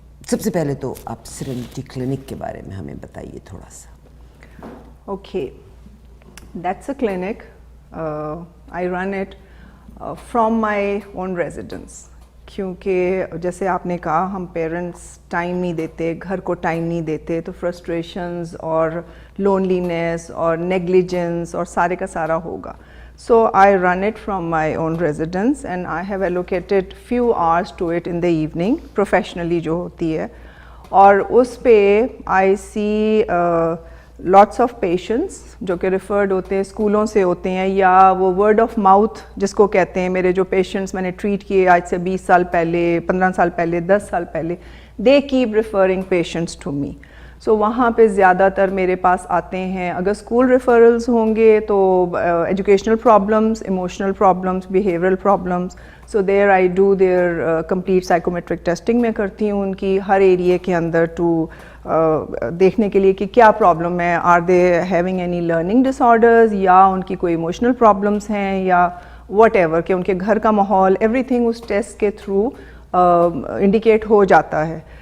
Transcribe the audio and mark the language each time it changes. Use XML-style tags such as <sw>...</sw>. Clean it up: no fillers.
<ur>سب سے پہلے تو آپ سیرینٹی کلینک کے بارے میں ہمیں بتائیے تھوڑا سا.</ur> <en>Okay, that's a clinic. I run it from my own residence.</en> <ur>کیونکہ جیسے آپ نے کہا ہم پیرنٹس ٹائم نہیں دیتے, گھر کو ٹائم نہیں دیتے, تو فرسٹریشنز اور لونلینس اور نیگلیجنس اور سارے کا سارا ہوگا.</ur> <en>so I run it from my own residence and I have allocated few hours to it in the evening,</en> <ur>professionally جو ہوتی ہے. اور اس پہ</ur> <en>I see lots of patients</en> <ur>جو کہ ریفرڈ ہوتے ہیں, اسکولوں سے ہوتے ہیں, یا وہ ورڈ آف ماؤتھ جس کو کہتے ہیں. میرے جو پیشنٹس میں نے ٹریٹ کیے آج سے 20 سال پہلے, 15 سال پہلے, 10 سال پہلے,</ur> <en>They keep referring patients to me.</en> <ur>سو وہاں پہ زیادہ تر میرے پاس آتے ہیں. اگر اسکول ریفرلز ہوں گے تو educational problems, emotional problems, behavioural problems.</ur> <en>so there I do their complete psychometric testing</en> <ur>میں کرتی ہوں ان کی ہر ایریے کے اندر, ٹو دیکھنے کے لیے کہ کیا پرابلم ہے.</ur> <en>are they having any learning disorders,</en> <ur>یا ان کی کوئی ایموشنل پرابلمس ہیں, یا واٹ ایور, کہ ان کے گھر کا ماحول, ایوری تھنگ اس ٹیسٹ کے تھرو انڈیکیٹ ہو جاتا ہے.</ur>